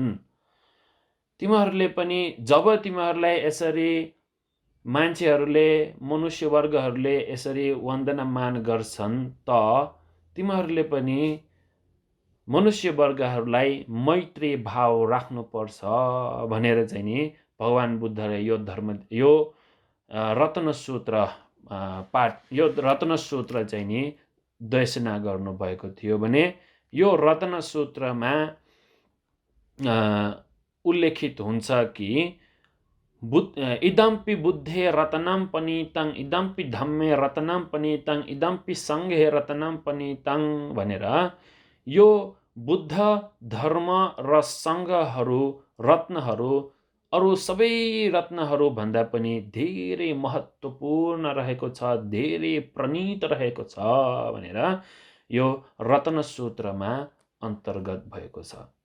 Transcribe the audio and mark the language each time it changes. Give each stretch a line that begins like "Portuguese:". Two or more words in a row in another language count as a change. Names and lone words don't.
Nepali: तिमीहरूले पनि जब तिमीहरूलाई यसरी मान्छेहरूले मनुष्य वर्गहरूले यसरी वन्दनामान गर्छन् त तिमीहरूले पनि मनुष्य वर्गहरूलाई मैत्री भाव राख्नुपर्छ भनेर चाहिँ नि भगवान बुद्धले यो रत्नसूत्र चाहिँ नि देशना गर्नुभएको थियो भने यो रत्नसूत्रमा उल्लेखित हुन्छ कि
Pali: इदम्पि बुद्धे रत्नं पनीतं इदम्पि धम्मे रत्नं पनीतं इदम्पि सङ्घे रत्नं पनीतं
Nepali: भनेर यो बुद्ध धर्म र सङ्घहरू रत्नहरू अरू सबै रत्नहरू भन्दा पनि धेरै महत्त्वपूर्ण रहेको छ, धेरै प्रणीत रहेको छ भनेर यो रत्नसूत्रमा अन्तर्गत भएको छ।